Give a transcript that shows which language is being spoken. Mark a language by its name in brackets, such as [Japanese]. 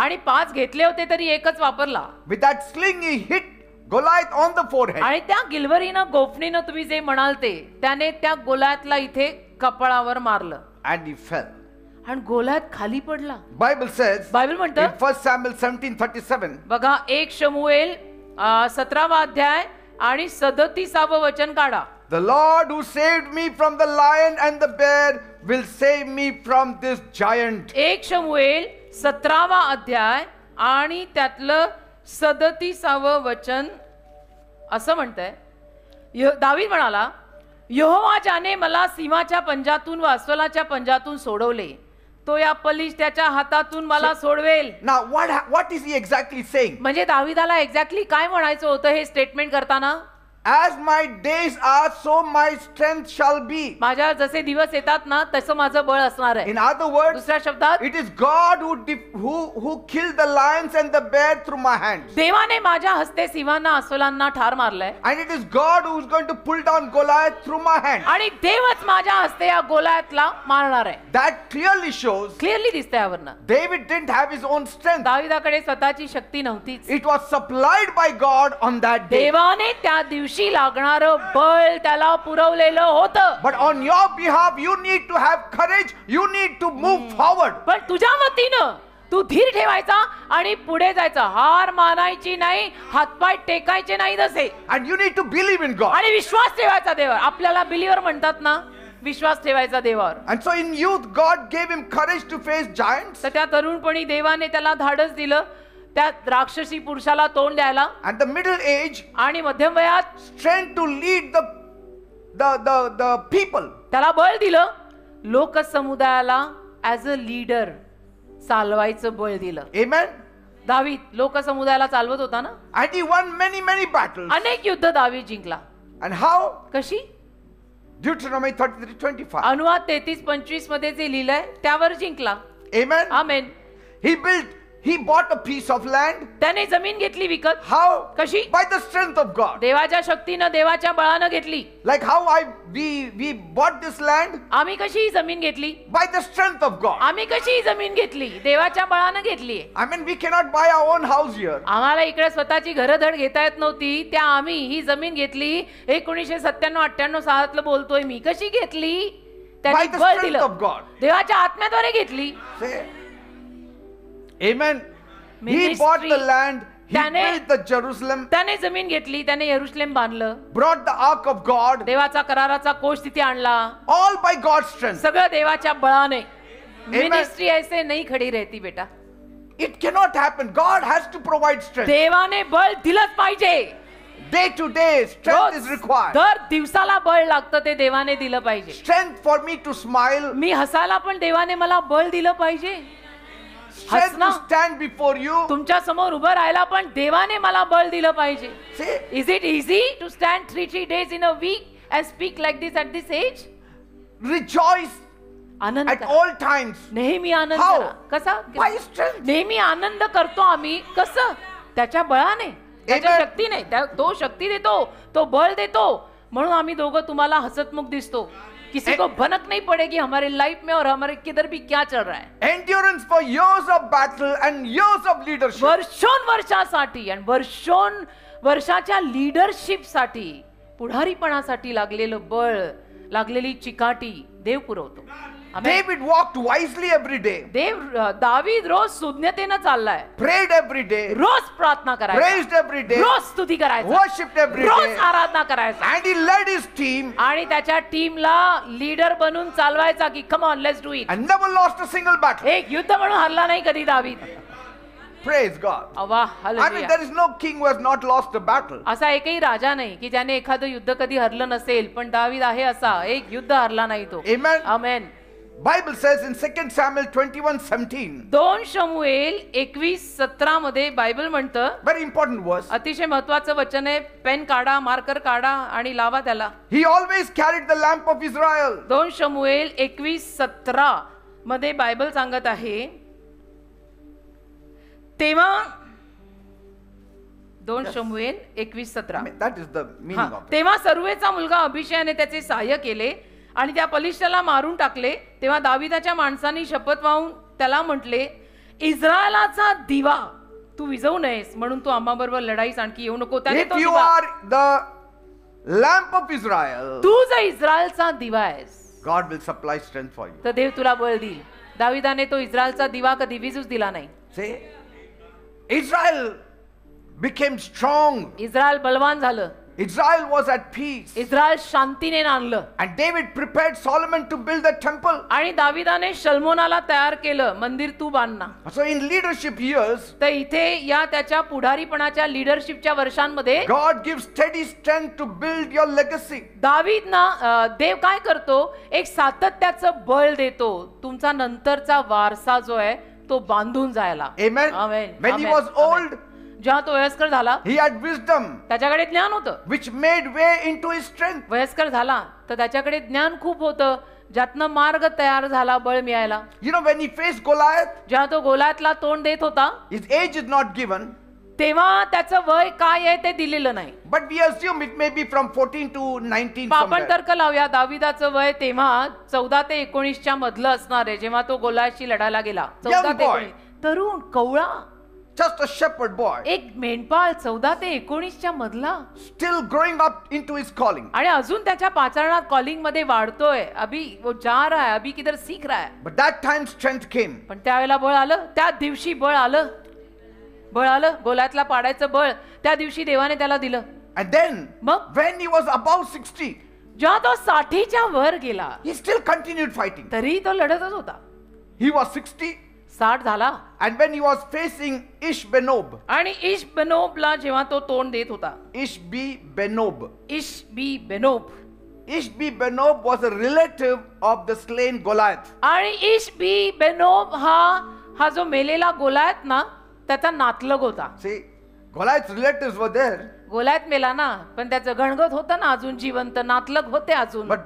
[Marathi] आणि 5 घेतले होते तरी एकच वापरला. [English] With that sling, he hit Goliath on the forehead. [Marathi] आणि त्या गिलवरीनं गोफणीनं तुम्ही जे म्हणाल ते त्याने त्या गोलायतला इथे कपाळावर मारलं [English] And he fell. [Marathi] आणि गोलायत खाली पडला. [English] Bible says [Marathi] बायबल म्हणतं [English] in 1 Samuel 17:37, [Marathi] बघा 1 शमूएल 17वा अध्याय आणि 37व वचन काढा. [English] the Lord who saved me from the lion and the bear will save me from this giant. [Marathi] 1 शमूएल 17वा अध्याय आणि त्यातलं 37व वचन असं म्हणतंय, दावीद म्हणाला, यहोवा ज्याने मला सिंहाच्या पंजातून व अस्वलाच्या पंजातून सोडवले, तो या पलिश्त्याच्या हातातून मला सोडवेल. [English] Now what is he exactly saying? [Marathi] म्हणजे दावीदाला एक्झॅक्टली काय म्हणायचं होतं हे स्टेटमेंट करताना? [English] As my days are, so my strength shall be. [Marathi] माझ्या जसे दिवस येतात ना तसं माझं बळ असणार आहे. [English] In other words, [Marathi] दुसऱ्या शब्दात, [English] it is God who killed the lions and the bear through my hands. [Marathi] देवाने माझ्या हस्ते सिंहांना अस्वलांना ठार मारलंय. [English] And it is God who is going to pull down Goliath through my hands. [Marathi] आणि देवच माझ्या हस्ते या गोलायतला मारणार आहे. [English] That clearly shows [Marathi] क्लिअरली दिसतंय यावरनं. [English] David didn't have his own strength. [Marathi] दाविदाकडे स्वतःची शक्ती नव्हतीच. [English] It was supplied by God on that day. [Marathi] देवाने त्या दिवशी लागणारं बळ त्याला पुरवलेलं होतं. [English] But on your behalf, you need to have courage. You need to move forward. [Marathi] पण तुझ्या वतीनं तू धीर ठेवायचा आणि पुढे जायचं. हार मानायची नाही, हातपाय टेकायचे नाही तसे. [English] And you need to believe in God. [Marathi] आणि विश्वास ठेवायचा देवावर. आपल्याला बिलीवर म्हणतात ना, विश्वास ठेवायचा देवावर. [English] And so in youth, God gave him courage to face giants. [Marathi] तर त्या तरुणपणी देवाने त्याला धाडस दिलं त्या राक्षसी पुरुषाला तोंड द्यायला. [English] And the middle age, [Marathi] आणि मध्यम वयात [English] strength to lead the people. [Marathi] त्याला बळ दिलं, लोकसमुदायाला [English] as a leader [Marathi] चालवायचं बळ दिलं. [English] Amen. [Marathi] दावीद लोकसमुदायाला चालवत होता ना. [English] And he won many battles. [Marathi] अनेक युद्ध दावीद जिंकला. [English] And how? [Marathi] कशी? [English] Deuteronomy 33:25. [Marathi] अनुवाद 33:25 मध्ये जे लिहिलंय त्यावर जिंकला. [English] Amen. [Marathi] Amen. [English] He bought a piece of land. [Marathi] त्याने जमीन घेतली विकत. [English] How? [Marathi] कशी? [English] By the strength of God. [Marathi] देवाच्या शक्तीनं, देवाच्या बळानं घेतली. [English] Like how we bought this land? [Marathi] आम्ही कशी ही जमीन घेतली? [English] By the strength of God. [Marathi] आम्ही कशी ही जमीन घेतली? देवाच्या बळानं घेतली. [English] I mean, we cannot buy our own house here. [Marathi] आम्हाला इकडे स्वतःची घरधड घेता येत नव्हती, त्या आम्ही ही जमीन घेतली. 1997-98 बोलतोय मी. कशी घेतली? [English] By [Marathi] त्याने [English] the [Marathi] बळ [English] strength [Marathi] दिलं. [English] of God. [Marathi] देवाच्या आत्म्याद्वारे घेतली. [English] Say, Amen. He Ministry. bought the land. He [Marathi] त्याने [English] built the Jerusalem. [Marathi] त्याने जमीन घेतली, त्याने यरुशलेम बांधलं, [English] Brought the ark of God. [Marathi] देवाचा कराराचा कोष तिथे आणला. [English] All by God's strength. [Marathi] सगळं देवाच्या बळाने. [Hindi] मिनिस्ट्री ऐसे नहीं खड़ी रहती बेटा. [English] It cannot happen. God has to provide strength. [Marathi] देवाने बळ दिलंच पाहिजे. [English] Day to day, strength is required. [Marathi] दर दिवसाला बळ लागतं, ते देवाने दिलं पाहिजे. [English] Strength for me to smile. [Marathi] मी हसायला पण देवाने मला बळ दिलं पाहिजे. [English] Strength to stand before you. [Marathi] तुमच्या समोर उभं राहायला पण देवाने मला बळ दिलं पाहिजे. [English] See, Is it easy to stand 3 days in a week and speak like this at this age? rejoice [Marathi] Anand [English] at [Marathi] करा. [English] all times. [Marathi] नेहमी आनंद [English] How? [Marathi] करा. कसा? [English] By strength. [Marathi] नेहमी आनंद करतो आम्ही. कसं? त्याच्या बळाने, त्याच्या [English] Amen. [Marathi] शक्तीने. तो शक्ती देतो, तो बळ देतो. म्हणून आम्ही दोघं तुम्हाला हसतमुख दिसतो. [Hindi] किसी को भनक नहीं पड़ेगी हमारे लाइफ में और हमारे किधर भी क्या चल रहा है. [English] Endurance for years of battle and years of leadership. [Marathi] वर्षांसाठी आणि वर्षाच्या लीडरशिप साठी, पुढारीपणासाठी लागलेलं बळ, लागलेली चिकाटी देव पुरवतो. आमेन. [English] David walked wisely every day. [Marathi] दावीद रोज सुज्ञतेनं चाललाय. [English] Prayed every day. [Marathi] रोज प्रार्थना करायचा. [English] Praised every day. [Marathi] रोज स्तुती करायचा. [English] Worshipped every [Marathi] रोज [English] day. [Marathi] आराधना करायचा. [English] And he led his team [Marathi] आणि त्याच्या टीमला लीडर बनून चालवायचा की [English] Come on let's do it. and never lost a single battle. [Marathi] एक युद्ध म्हणून हरला नाही कधी दावीद. [English] Praise God. [Marathi] वाह, [English] I mean, [Marathi] hallelujah. [English] there is no king who has not lost a battle. [Marathi] असा एकही राजा नाही की ज्याने एखादं युद्ध कधी हरलं नसेल, पण दावीद आहे असा. एक युद्ध हरला नाही तो. [English] Amen. [Marathi] Amen. [English] Bible says in 2 Samuel 21:17, [Marathi] 2 शमूएल 21:17 मध्ये बायबल म्हणतं, [English] very important verse. [Marathi] अतिशय महत्वाचं वचन आहे, पेन काढा, मार्कर काढा आणि लावा त्याला. [English] He always carried the lamp of Israel. [Marathi] 2 शमूएल 21:17 मध्ये बायबल सांगत आहे, तेव्हा 2 शमूएल 21:17 [English] I mean, that is the meaning of it. [Marathi] तेव्हा सरूयाचा मुलगा अभिषयाने त्याचे सहाय्य केले आणि त्या बलिष्ठाला मारून टाकले. तेव्हा दाविदाच्या माणसांनी शपथ वाहून त्याला म्हटले, इस्रायलाचा दिवा तू विझवू नयेस, म्हणून तू आम्हाबरोबर लढाईस आणखी येऊ नको. त्याने [English] If [Marathi] तो [English] you [Marathi] दिवा, [English] are the lamp of Israel, [Marathi] तू जर इस्रायलचा दिवा आहेस [English] God will supply strength for you. [Marathi] तर देव तुला बळ देईल. दाविदाने तो इस्रायलचा दिवा कधी विझूच दिला नाही. [English] See, Israel became strong. [Marathi] Israel बलवान झालं. [English] Israel was at peace. [Marathi] Israel शांतीने नांदलं. [English] And David prepared Solomon to build the temple. [Marathi] आणि दाविदाने शल्मोनाला तयार केलं, मंदिर तू बांधना. [English] So in leadership years, [Marathi] तर इथे या त्याच्या पुढारीपणाच्या लीडरशिपच्या वर्षांमध्ये [English] God gives steady strength to build your legacy. [Marathi] दावीद ना देव काय करतो, एक सातत्याचं बळ देतो तुमचा नंतरचा वारसा जो आहे तो बांधून जायला. [English] Amen. Amen. When he Amen. was old, [Marathi] जेव्हा तो वयस्कर झाला, [English] he had wisdom [Marathi] त्याच्याकडे ज्ञान होतं. [English] which made way into his strength. [Marathi] वयस्कर झाला तर त्याच्याकडे ज्ञान खूप होतं, ज्यातनं मार्ग तयार झाला बळ मिळायला. [English] You know, when he faced Goliath, [Marathi] जेव्हा तो गोलातला तोंड देत होता [English] his age is not given, [Marathi] तेव्हा त्याचं वय काय आहे ते दिलेलं नाही. [English] but we assume it may be from 14 to 19 [Marathi] आपण [English] somewhere. [Marathi] तर्क लावूया, दाविदाचं वय तेव्हा 14 ते 19च्या मधलं असणार आहे जेव्हा तो गोलाशी लढायला गेला. 14 ते [English] boy. [Marathi] 19. तरुण कवळा [English] Just a shepherd boy, [Marathi] एक मेंढपाळ 14 ते 19च्या मधला, [English] still growing up into his calling. [Marathi] आणि अजून त्याच्या पाचारणात कॉलिंग मध्ये वाढतोय. [Hindi] अभी वो जा रहा है, अभी किधर सीख रहा है. [English] But that time strength came. [Marathi] पण त्यावेळेला बळ आलं, त्या दिवशी बळ आलं. बळ आलं, गोलातला पाडायचं बळ त्या दिवशी देवाने त्याला दिलं. [English] And then, [Marathi] मग [English] when he was above 60, [Marathi] जेव्हा तो 60च्या वर गेला [English] he still continued fighting. [Marathi] तरी तो लढतच होता. [English] He was 60, [Marathi] 60 झाला [English] and when he was facing Ishbenob, [Marathi] आणि इश बेनोबला जेव्हा तो तोंड देत होता, [English] Ishbenob. [Marathi] बेनोब, [English] Ishbenob was a relative of the slain Goliath. [Marathi] आणि बेनोब हा जो मेलेला गोलायत ना त्याचा नातलग होता. [English] See, Goliath's relatives were there, [Marathi] Goliath मेला ना, पण त्याचं गणगत होतं ना अजून जिवंत, नातलग होते अजून.